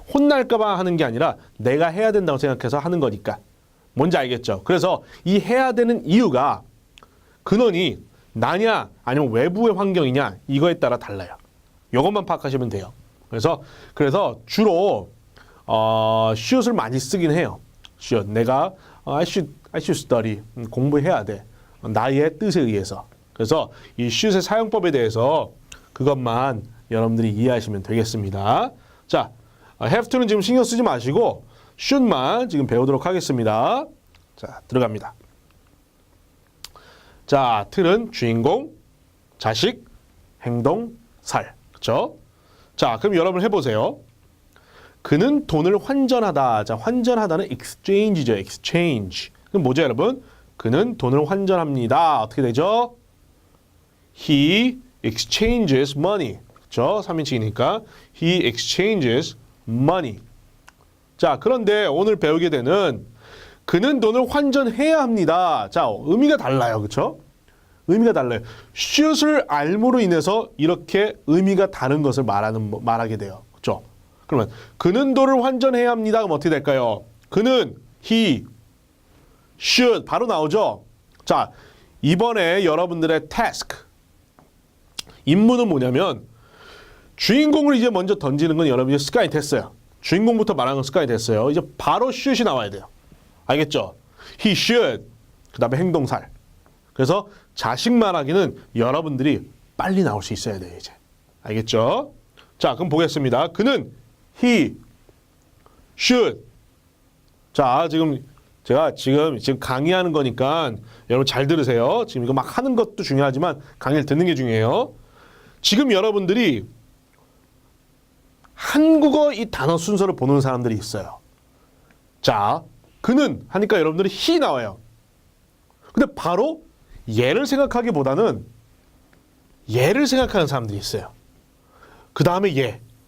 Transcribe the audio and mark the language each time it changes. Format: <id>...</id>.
<ko>혼날까 봐 하는 게 아니라 내가 해야 된다고 생각해서 하는 거니까. 뭔지 알겠죠? 그래서 이 해야 되는 이유가 근원이 나냐 아니면 외부의 환경이냐 이거에 따라 달라요. 이것만 파악하시면 돼요. 그래서 주로 should을 많이 쓰긴 해요.</ko> <en>should. 내가 I should study.</en> <ko>공부해야 돼. 나의 뜻에 의해서. 그래서 이 should의 사용법에 대해서 그것만 여러분들이 이해하시면 되겠습니다. 자, have to는 지금 신경 쓰지 마시고 should만 지금 배우도록 하겠습니다. 자, 들어갑니다. 자, 틀은 주인공, 자식, 행동, 살. 그렇죠? 자, 그럼 여러분 해보세요. 그는 돈을 환전하다. 자, 환전하다는 exchange죠. exchange. 그럼 뭐죠, 여러분? 그는 돈을 환전합니다. 어떻게 되죠?</ko> <en>He exchanges money. 그렇죠?</en> <ko>3인칭이니까</ko> <en>He exchanges money.</en> <ko>자, 그런데 오늘 배우게 되는 그는 돈을 환전해야 합니다. 자, 의미가 달라요. 그렇죠? 의미가 달라요. should을 알므로 인해서 이렇게 의미가 다른 것을 말하게 돼요. 그렇죠? 그러면 그는 돈을 환전해야 합니다. 그럼 어떻게 될까요? 그는</ko> <en>he should</en> <ko>바로 나오죠. 자, 이번에 여러분들의 task, 임무는 뭐냐면 주인공을 이제 먼저 던지는 건 여러분이 습관이 됐어요. 주인공부터 말하는 건 습관이 됐어요. 이제 바로 should이 나와야 돼요. 알겠죠?</ko> <en>He should.</en> <ko>그 다음에 행동살. 그래서 자식 말하기는 여러분들이 빨리 나올 수 있어야 돼요, 이제. 알겠죠? 자, 그럼 보겠습니다. 그는</ko> <en>he should.</en> <ko>자, 제가 지금 강의하는 거니까 여러분 잘 들으세요. 지금 이거 막 하는 것도 중요하지만 강의를 듣는 게 중요해요. 지금 여러분들이 한국어 이 단어 순서를 보는 사람들이 있어요. 자, 그는 하니까 여러분들이 he 나와요. 근데 바로 얘를 생각하기보다는 얘를 생각하는 사람들이 있어요. 그 다음에 얘.</ko>